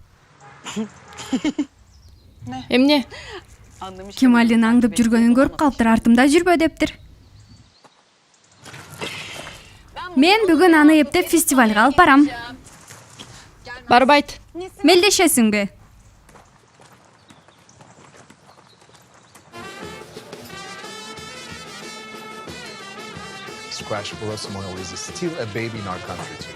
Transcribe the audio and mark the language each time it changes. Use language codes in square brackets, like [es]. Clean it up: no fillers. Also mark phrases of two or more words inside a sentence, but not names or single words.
[ky] Эмне? Кемалдин аңдып жүргөнүн көрүп калыптыр, артымда жүрбө дептир. Мен бүгүн аны эптеп фестивалга алып барам. Барбайт. Мелдешесиңби? [en] Squash Borosimoro is still a baby in our country too.